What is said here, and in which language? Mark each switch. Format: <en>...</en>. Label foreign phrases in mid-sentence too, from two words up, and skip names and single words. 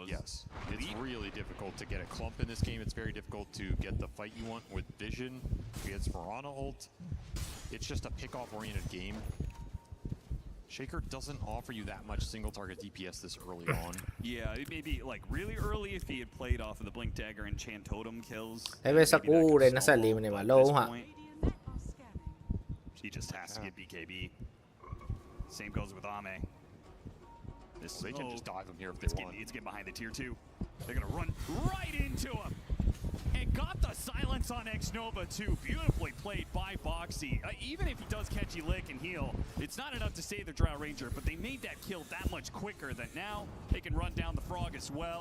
<en>Yes, it's really difficult to get a clump in this game. It's very difficult to get the fight you want with Vision. Against Piranha ult. It's just a pick-off-oriented game. Shaker doesn't offer you that much single-target DPS this early on. Yeah, maybe like really early if he had played off of the Blink Dagger and Chant Totem kills.</en> <my>ဒါပေမဲ့19နဲ့24မိနစ်မှာလုံးဝ</my> <en>He just has to get BKB. Same goes with Ame. They can just dive him here if they want. Let's get behind the tier 2. They're going to run right into him. And got the silence on X-Nova too. Beautifully played by Boxy. Even if he does catch a lick and heal, it's not enough to save the Drow Ranger, but they made that kill that much quicker that now they can run down the Frog as well.</en>